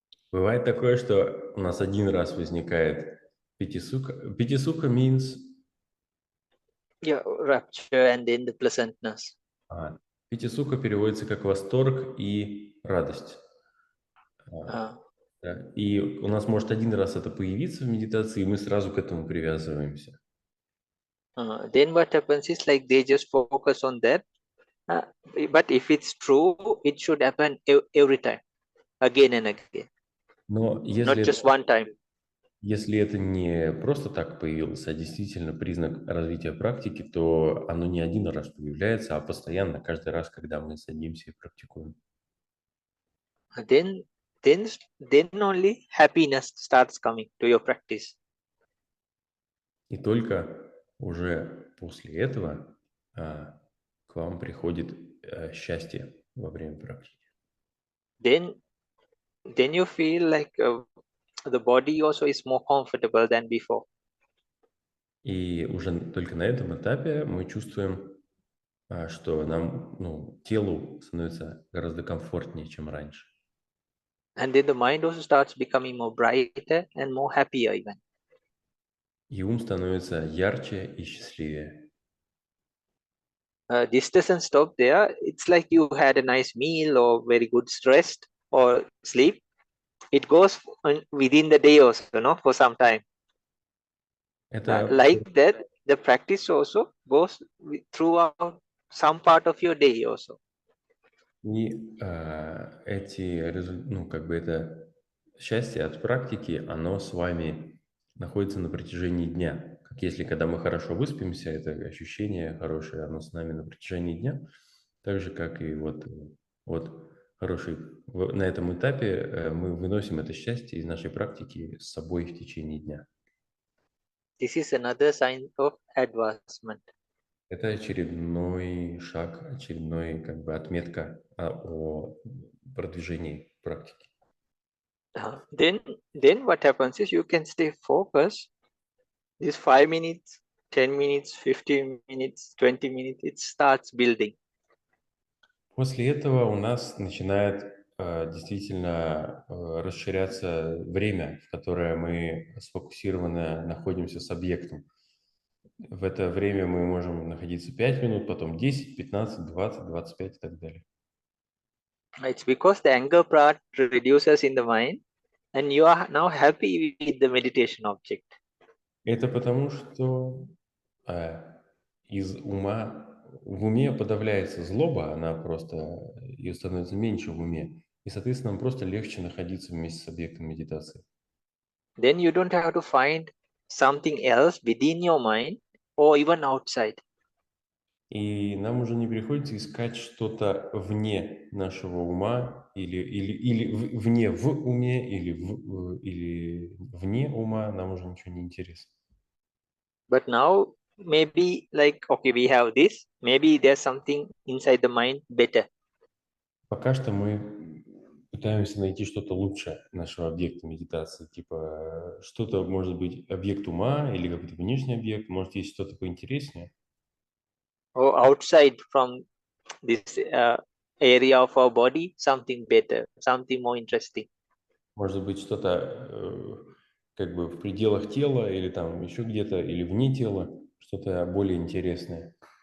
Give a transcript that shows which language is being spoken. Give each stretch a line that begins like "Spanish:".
Russian: Бывает такое, что у нас один раз возникает пити-сука.
English: Пити-сука means... Yeah, rapture and then the pleasantness.
Russian: Пити-сука переводится как восторг и радость. И у нас может один раз это появиться в медитации, и мы сразу к этому привязываемся.
English: Then what happens is like they just focus on that. But if it's true, it should happen every time, again and again.
Russian: Но
English: Not just one time.
Russian: Если это не просто так появилось, а действительно признак развития практики, то оно не один раз появляется, а постоянно, каждый раз, когда мы садимся и практикуем.
English: Then only happiness starts coming to your practice.
Russian: И только уже после этого к вам приходит счастье во время практики.
English: Then you feel like the body also is more comfortable than before.
Russian: И уже только на этом этапе мы чувствуем, что нам, телу становится гораздо комфортнее, чем раньше.
English: And then the mind also starts becoming more brighter and more happier even.
Russian: И ум становится ярче и счастливее.
English: This doesn't stop there. It's like you had a nice meal or very good rest or sleep. It goes within the day also, for some time. Like that, the practice also goes throughout some part of your day also.
Russian: И это счастье от практики, оно с вами находится на протяжении дня. Как если, когда мы хорошо выспимся, это ощущение хорошее, оно с нами на протяжении дня. Так же, как и на этом этапе мы выносим это счастье из нашей практики с собой в течение дня.
English: This is another sign of advancement.
Russian: Это очередной шаг, отметка о продвижении практики.
English: Then what happens is you can stay focused. These 5 minutes, 10 minutes, 15 minutes, 20 minutes, it starts building.
Russian: После этого у нас начинает действительно расширяться время, в которое мы сфокусированно находимся с объектом. В это время мы можем находиться 5 минут, потом 10, 15, 20, 25 и так далее.
English: It's because the anger part reduces in the mind and you are now happy with the meditation object.
Russian: Это потому, что в уме подавляется злоба, ее становится меньше в уме, и, соответственно, нам просто легче находиться вместе с объектом медитации.
English: Then you don't have to find something else within your mind or even outside.
Russian: И нам уже не приходится искать что-то вне нашего ума, или вне в уме, или вне ума, нам уже ничего не интересно.
English: But now maybe like okay, we have this. Maybe there's something inside the mind better.
Russian: Пока что мы пытаемся найти что-то лучше нашего объекта медитации. Типа что-то может быть объект ума или какой-то внешний объект, может есть что-то поинтереснее.
English: Or outside from this area of our body, something better, something more interesting.
Russian: Может быть что-то как бы в пределах тела или там еще где-то, или вне тела, что-то более интересное.